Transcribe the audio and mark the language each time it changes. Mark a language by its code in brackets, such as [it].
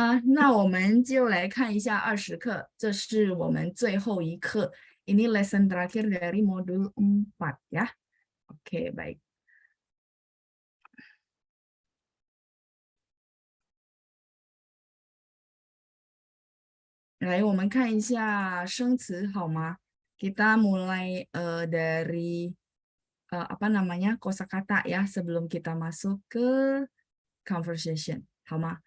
[zh] 那我们就来看一下20课，这是我们最后一课。 [id] Ini lesson terakhir dari modul 4 ya. Oke, baik. [zh] 来，我们看一下生词好吗？ [id] Kita mulai dari apa namanya kosakata ya sebelum kita masuk ke conversation [zh] 好吗？